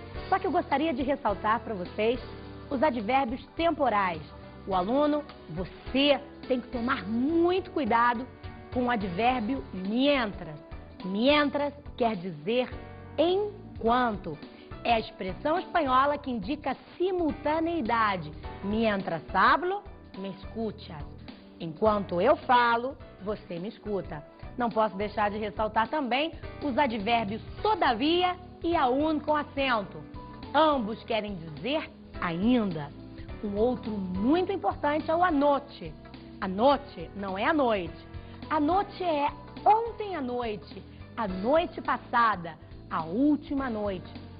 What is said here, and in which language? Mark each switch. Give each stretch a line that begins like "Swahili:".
Portuguese: Só que eu gostaria de ressaltar para vocês os advérbios temporais. O aluno, você tem que tomar muito cuidado com o advérbio mientras. Mientras quer dizer enquanto. É a expressão espanhola que indica simultaneidade.
Spanish: Mientras hablo, me escuchas.
Portuguese: Enquanto eu falo, você me escuta. Não posso deixar de ressaltar também os advérbios todavia e aún com acento. Ambos querem dizer ainda. Um outro muito importante é o anoche. Anoche não é a noite. A noite é ontem à noite, a noite passada, a última noite.